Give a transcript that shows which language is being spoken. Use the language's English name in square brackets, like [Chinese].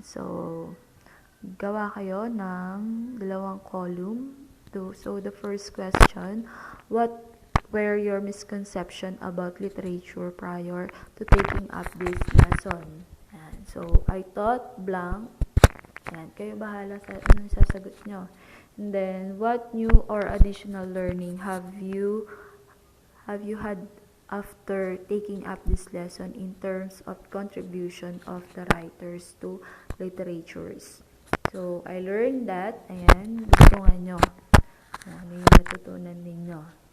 [Filipino] So, gawa kayo ng dalawang column. [English] So, the first question, what were your misconception about literature prior to taking up this lesson? Ayan. So, I thought blank. Ayan. [Filipino] Kayo bahala sa anong sasagot nyo. [English] And then, what new or additional learning have you had after taking up this lesson in terms of contribution of the writers to literatures? So, I learned that, [Filipino] ayan, gustuhan nyo. Ano yung natutunan ninyo.